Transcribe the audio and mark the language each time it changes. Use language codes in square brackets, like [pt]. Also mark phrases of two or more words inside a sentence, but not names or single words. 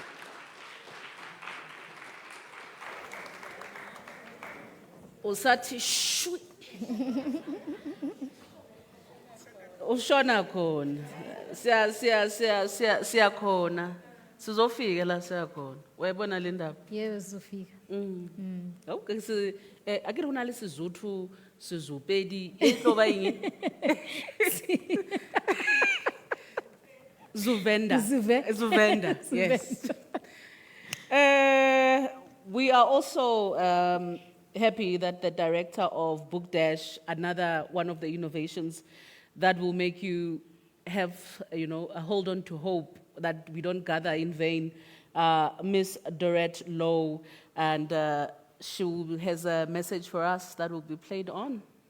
[zu] Usathi shwi. Ushona khona. Siya khona. Sizofika la siya khona. Wayibona le ndaba? Yebo sizofika. [st] Okay, akere hona le Sezotho, Sezopedi, etloba eng? Zuvenda. Zuvenda, [en] yes. We are also happy that the director of Book Dash, another one of the innovations that will make you have, a hold on to hope that we don't gather in vain, Miss Dorette Lowe, and she has a message for us that will be played on.